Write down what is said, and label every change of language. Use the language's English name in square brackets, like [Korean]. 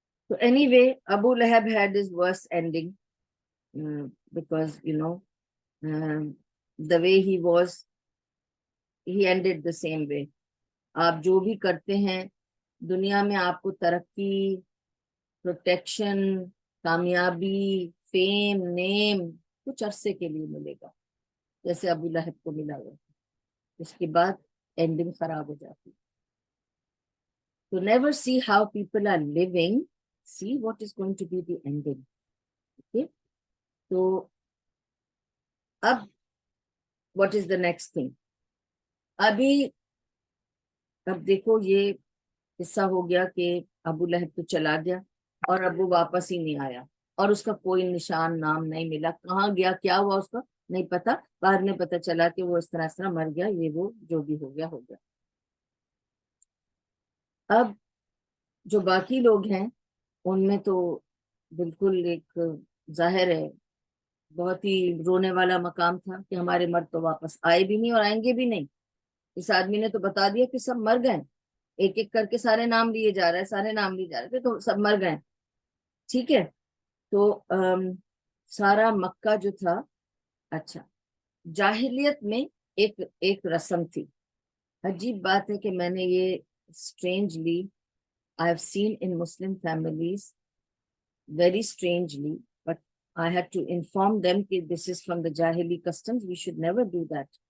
[English] So anyway, Abu Lahab had his worst ending because the way he was, he ended the same way. [Urdu] آپ جو بھی کرتے ہیں دنیا میں آپ کو ترقی, پروٹیکشن, کامیابی, فیم, نیم کچھ عرصے کے لیے ملے گا, جیسے ابو لہب کو ملا ہوا, اس کے بعد اینڈنگ خراب ہو جاتی. [English] تو never see how people are living, see what is going to be the ending. Okay. تو اب what is the next thing. [Urdu] اب دیکھو یہ قصہ ہو گیا کہ ابو لہب تو چلا گیا اور اب وہ واپس ہی نہیں آیا, اور اس کا کوئی نشان نام نہیں ملا, کہاں گیا, کیا ہوا اس کا نہیں پتا. بعد میں پتا چلا کہ وہ اس طرح مر گیا, یہ وہ جو بھی ہو گیا ہو گیا. اب جو باقی لوگ ہیں ان میں تو بالکل ایک ظاہر ہے بہت ہی رونے والا مقام تھا کہ ہمارے مرد تو واپس آئے بھی نہیں اور آئیں گے بھی نہیں. اس آدمی نے تو بتا دیا کہ سب مر گئے, ایک ایک کر کے سارے نام لیے جا رہے ہیں, سارے نام لیے جا رہے تھے تو سب مر گئے. ٹھیک ہے. تو سارا مکہ جو تھا, اچھا جاہلیت میں ایک ایک رسم تھی. عجیب بات ہے کہ میں نے یہ [English] strangely I have seen in Muslim families, very strangely, but I had to inform them that this is from the Jahili customs, we should never do that.